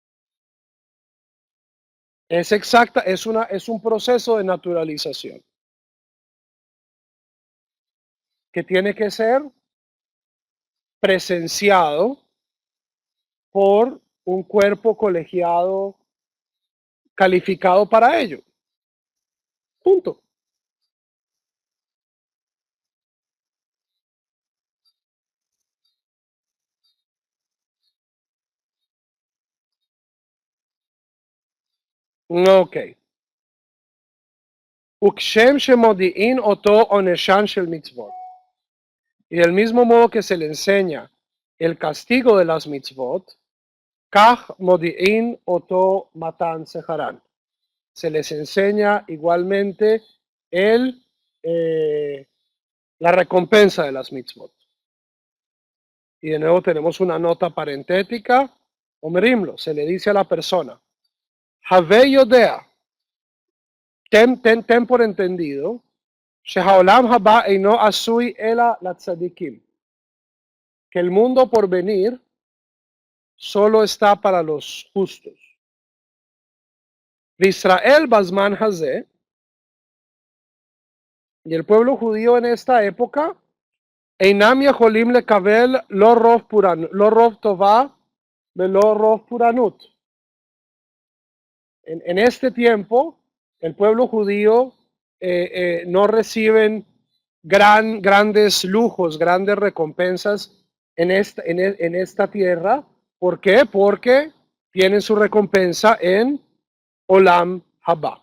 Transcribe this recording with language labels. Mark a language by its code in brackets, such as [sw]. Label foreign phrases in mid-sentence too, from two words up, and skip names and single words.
[es] Es un proceso de naturalización que tiene que ser presenciado por un cuerpo colegiado calificado para ello. Punto. Ok. [he] וכשם שמודיעין אותו עונשן של מצוות. [es] Y del mismo modo que se le enseña el castigo de las mitzvot, [he] כך מודיעין אותו מתן שכרן. [es] Se les enseña igualmente el, la recompensa de las mitzvot. Y de nuevo tenemos una nota parentética. Omerimlo, se le dice a la persona, [he] הוי יודע, [es] ten por entendido, [he] שהעולם הבא אינו עשוי אלא לצדיקים, [es] que el mundo por venir solo está para los justos. [he] ישראל בזמן הזה, [es] y el pueblo judío en esta época, [he] אינם יכולים לקבל לא רוב טובה ולא רוב פורענות. [es] En este tiempo, el pueblo judío no reciben grandes lujos, grandes recompensas en esta tierra. ¿Por qué? Porque tienen su recompensa en [he] עולם הבא.